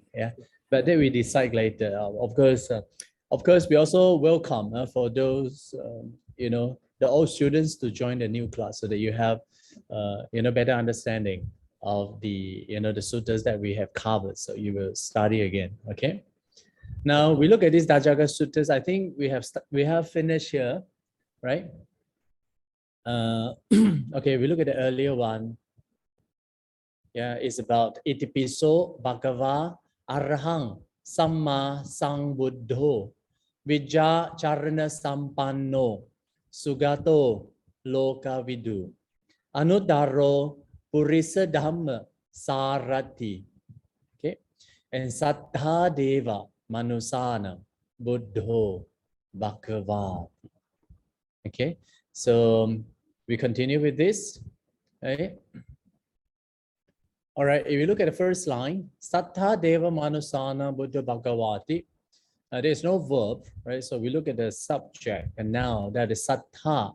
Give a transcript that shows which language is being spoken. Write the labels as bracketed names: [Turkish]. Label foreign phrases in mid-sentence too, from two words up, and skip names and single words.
[English] Yeah, but then we decide later. Of course, we also welcome for those the old students to join the new class so that you have better understanding of the the suttas that we have covered. So you will study again. Okay. Now we look at these Dhajagga Suttas. I think we have finished here, right? Okay, we look at the earlier one. Yeah, it's about [Pali] Itipiso Bhagava Arahang Samma Sambuddho Vijja Charana Sampanno Sugato Lokavidu Anuttaro Purisa Dhamma Sarati. [English] Okay, and [Pali] Sattha Deva Manusana Buddho Bhagavati. [English] Okay, so we continue with this. Okay. All right, if you look at the first line, [Pali] Sattha Deva Manusana Buddha Bhagavati, [English] there's no verb, right? So we look at the subject, and now that is Sattha.